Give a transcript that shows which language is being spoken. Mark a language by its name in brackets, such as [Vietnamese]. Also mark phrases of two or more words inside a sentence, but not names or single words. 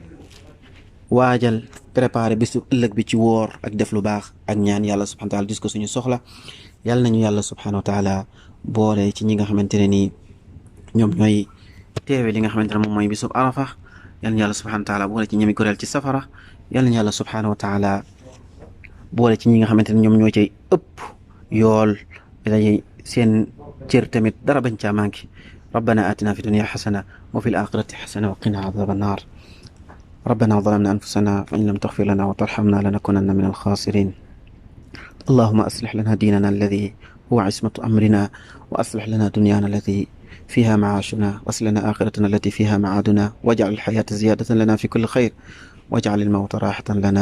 [Wolof] waajal préparé bisu ëllëg bi ci woor ak def lu baax ak ñaan yàlla [Arabic] سبحانه وتعالى [Wolof] dis ko suñu soxla yàlla nañu yàlla [Arabic] سبحانه وتعالى [Wolof] boole ci ñi nga xamante ne nii ñoom ñooy teewe li nga xamante ne moom mooy bisub arafa yàlla nañu yàlla [Arabic] سبحانه وتعالى [Wolof] boole ci ñami goreel ci safara yàlla nañu yàlla [Arabic] سبحانه وتعالى [Wolof] boole ci ñi nga xamante ne ñoom ñoo cay ëpp yool dañuy seen cër tamit dara bañ caa manqué [Arabic] ربنا آتنا في الدنيا حسنة وفي الآخرة حسنة وقنا عذاب النار ربنا ظلمنا أنفسنا فإن لم تغفر لنا وترحمنا لنكونن من الخاسرين اللهم أصلح لنا ديننا الذي هو عصمة أمرنا وأصلح لنا دنيانا التي فيها معاشنا وأصلح لنا آخرتنا التي فيها معادنا واجعل الحياة زيادة لنا في كل خير واجعل الموت راحة لنا